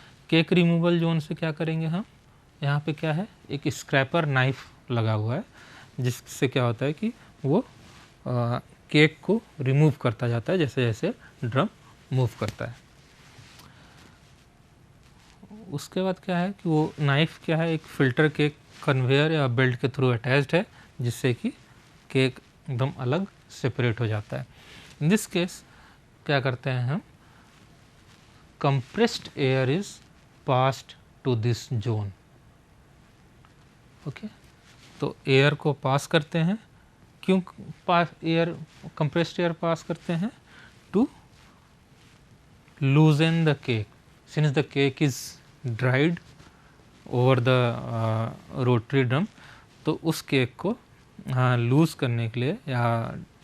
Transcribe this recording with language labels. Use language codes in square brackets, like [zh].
[hi] Cake removal zone से क्या करेंगे हम, यहाँ पे क्या है एक स्क्रैपर नाइफ लगा हुआ है जिससे क्या होता है कि वो केक को रिमूव करता जाता है जैसे जैसे ड्रम मूव करता है। उसके बाद क्या है कि वो नाइफ क्या है एक फ़िल्टर केक कन्वेयर या बेल्ट के थ्रू अटैच्ड है जिससे कि केक एकदम अलग सेपरेट हो जाता है। [en] in this case [hi] क्या करते हैं हम, [en] compressed air is passed to this zone। [hi] Okay, तो एयर को पास करते हैं, क्यों पास एयर कंप्रेस्ड एयर पास करते हैं, [en] to loosen the cake, since the cake is dried over the rotary drum, [hi] तो उस केक को लूज़ करने के लिए या